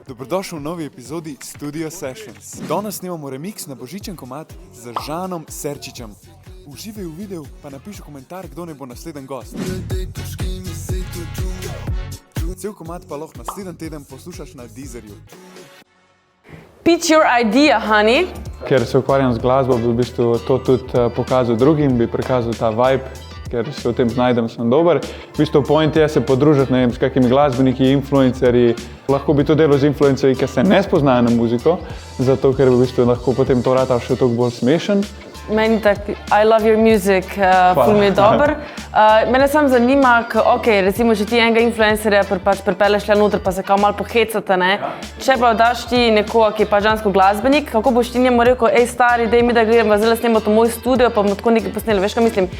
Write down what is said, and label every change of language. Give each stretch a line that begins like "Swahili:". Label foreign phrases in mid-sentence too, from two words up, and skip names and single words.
Slovenian: Dobrodošel v novi epizodi Studio Sessions. Danes snemamo remix na božičen komad z Žanom Serčičem. Uživaj v videu, pa napiši komentar, kdo ne bo naslednji gost. Cel komad pa lahko naslednji teden poslušaš na Deezerju.
English: Pitch your idea, honey.
Slovenian: Ker se ukvarjam z glasbo, bi v bistvu to tudi pokazal drugim, bi prikazal ta vibe, ker se v tem znajdem, sem dober. V bistvu point je se podružiti, ne vem, s kakimi glasbeniki, influencerji. Lahko bi to delal z influencerji, ki se ne spoznajo na muziko, zato ker v bistvu lahko potem to rata še toliko bolj smešen. Meni tak,
English: I love your music,
Slovenian: ful mi je dober. Mene samo zanima, recimo, če ti enega influencerja pripeleš le noter, pa se kao malo pohecate, ne? Če pa daš ti nekoga, ki je pač žensko glasbenik, kako boš ti njemu rekel, ej stari, daj mi da gledam, zdaj snemati v moj studio, pa bomo tako nekaj posneli, veš kaj mislim?